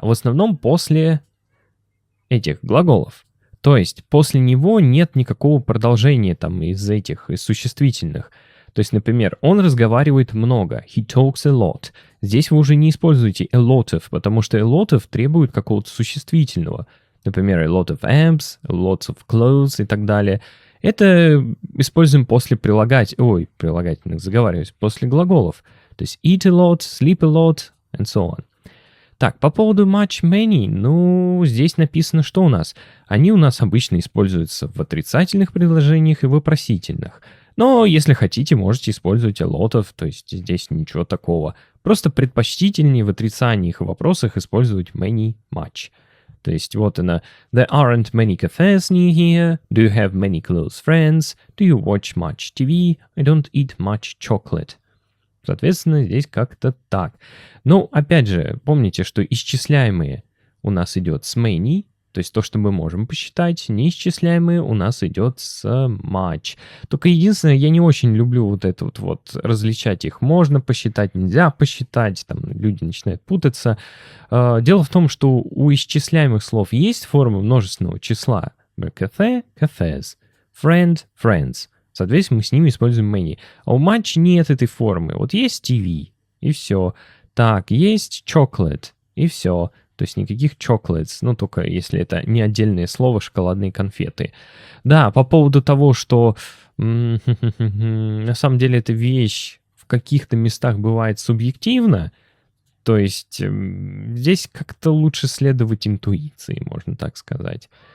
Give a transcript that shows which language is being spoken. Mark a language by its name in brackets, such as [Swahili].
[Russian] В основном после этих глаголов. То есть после него нет никакого продолжения там из существительных. То есть, например, он разговаривает много. [English] He talks a lot. [Russian] Здесь вы уже не используете [English] a lot of, [Russian] потому что a lot of требует какого-то существительного. Например, [English] a lot of amps, a lot of clothes [Russian] и так далее. Это используем после прилагательных, заговариваюсь, после глаголов. То есть [English] eat a lot, sleep a lot, and so on. [Russian] Так, по поводу much, many, ну, здесь написано, что у нас? Они у нас обычно используются в отрицательных предложениях и вопросительных. Но если хотите, можете использовать [English] a lot of, [Russian] то есть здесь ничего такого. Просто предпочтительнее в отрицаниях и вопросах использовать many, much. То есть вот она. [English] There aren't many cafes near here. Do you have many close friends? Do you watch much TV? I don't eat much chocolate. [Russian] Соответственно, здесь как-то так. Но, опять же, помните, что исчисляемые у нас идет с many, то есть то, что мы можем посчитать, неисчисляемые у нас идет с much. Только единственное, я не очень люблю вот это вот различать их. Можно посчитать, нельзя посчитать, там люди начинают путаться. Дело в том, что у исчисляемых слов есть форма множественного числа. [English] Cafe, cafes, friend, friends. [Russian] Соответственно, мы с ними используем many. А у much нет этой формы. Вот есть TV, и все. Так, есть chocolate, и все. То есть никаких chocolates, ну, только если это не отдельное слово, шоколадные конфеты. Да, по поводу того, что на самом деле эта вещь в каких-то местах бывает субъективна, то есть здесь как-то лучше следовать интуиции, можно так сказать.